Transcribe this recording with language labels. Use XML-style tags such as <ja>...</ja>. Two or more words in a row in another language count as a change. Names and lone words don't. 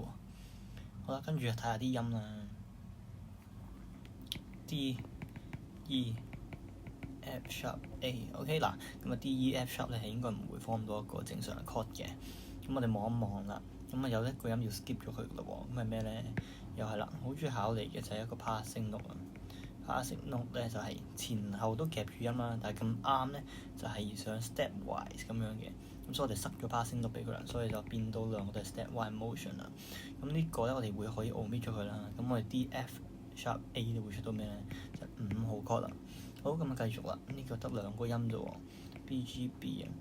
<yue>好啦，跟住睇下啲音啦 ，D、E、</yue> <en>F sharp、</en> <yue>A，OK 嗱，咁啊 D、E、</yue> <en>F sharp</en> <yue>咧係應該唔會 form 到一個正常嘅 chord 嘅。咁我哋望一望啦，咁啊有一個音要 skip 咗佢嘞喎，咁係咩咧？又係啦，好中意考你嘅就係一個</yue> <en>passing note</en> <yue>啊。</yue> <en>passing note</en> <yue>咧就係前後都夾住音啦，但係咁啱咧就係想 stepwise 咁樣嘅，咁所以我哋塞咗</yue> <en>passing note</en> <yue>俾佢啦，所以就變到兩個都係</yue> <en>stepwise motion</en> <yue>啦。咁呢個咧我哋會可以 omit 咗佢啦。咁我哋 D、</yue> <en>F sharp、</en> <yue>A 咧會出到咩咧？就5號 chord 啦。好，咁啊繼續啦，呢個得2個音啫喎 ，B、G、B 啊。</yue>